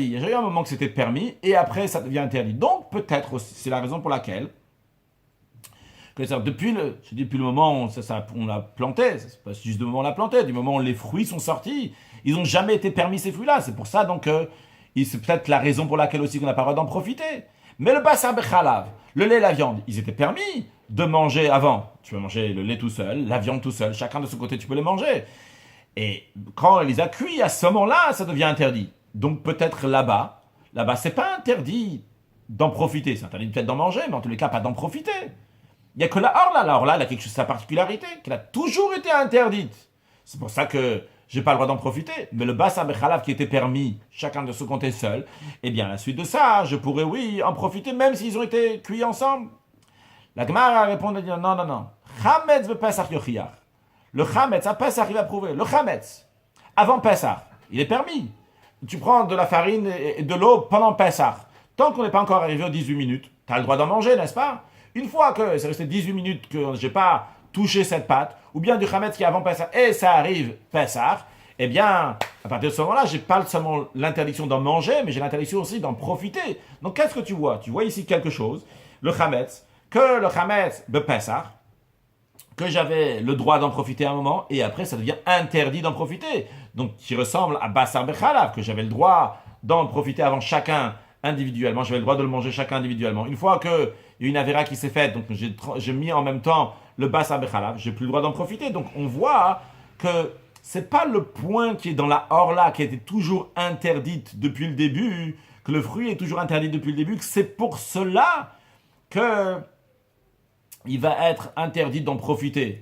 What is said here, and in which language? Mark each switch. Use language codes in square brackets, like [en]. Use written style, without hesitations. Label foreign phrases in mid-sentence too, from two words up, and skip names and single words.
[fr] Il y a jamais eu un moment que c'était permis et après ça devient interdit. Donc peut-être aussi, c'est la raison pour laquelle depuis le moment où on l'a planté, c'est pas juste du moment où on l'a planté, du moment où les fruits sont sortis, ils n'ont jamais été permis ces fruits-là. C'est pour ça donc c'est peut-être la raison pour laquelle aussi qu'on n'a pas le droit d'en profiter. Mais le [he] בשר בחלב, [fr] le lait et la viande, ils étaient permis de manger avant. Tu peux manger le lait tout seul, la viande tout seul, chacun de son côté tu peux les manger. Et quand on les a cuits, à ce moment-là, ça devient interdit. Donc peut-être là-bas, c'est pas interdit d'en profiter. C'est interdit peut-être d'en manger, mais en tous les cas, pas d'en profiter. Il n'y a que la or là, elle a quelque chose de sa particularité, qu'elle a toujours été interdite. C'est pour ça que j'ai pas le droit d'en profiter. Mais le [he] בשר בחלב [fr] qui était permis, chacun de son côté seul, eh bien, à la suite de ça, je pourrais, oui, en profiter, même s'ils ont été cuits ensemble. La Gemara répond, non. [he] חמץ בפסח יוכיח. [fr] Le chametz, à Pessah, il va prouver. Le chametz, avant Pessah, il est permis. Tu prends de la farine et de l'eau pendant Pessah. Tant qu'on n'est pas encore arrivé aux 18 minutes, tu as le droit d'en manger, n'est-ce pas? Une fois que c'est resté 18 minutes que je n'ai pas touché cette pâte, ou bien du chametz qui est avant Pessah, et ça arrive Pessah, eh bien, à partir de ce moment-là, j'ai pas seulement l'interdiction d'en manger, mais j'ai l'interdiction aussi d'en profiter. Donc, qu'est-ce que tu vois? Tu vois ici quelque chose, le chametz de Pessah, que j'avais le droit d'en profiter à un moment, et après ça devient interdit d'en profiter. Donc qui ressemble à [he] בשר בחלב, [fr] que j'avais le droit d'en profiter avant chacun individuellement, j'avais le droit de le manger chacun individuellement. Une fois qu'il y a une avéra qui s'est faite, donc j'ai mis en même temps le [he] בשר בחלב, [fr] j'ai plus le droit d'en profiter. Donc on voit que c'est pas le point qui est dans la orla, qui a été toujours interdite depuis le début, que le fruit est toujours interdit depuis le début, que c'est pour cela que il va être interdit d'en profiter.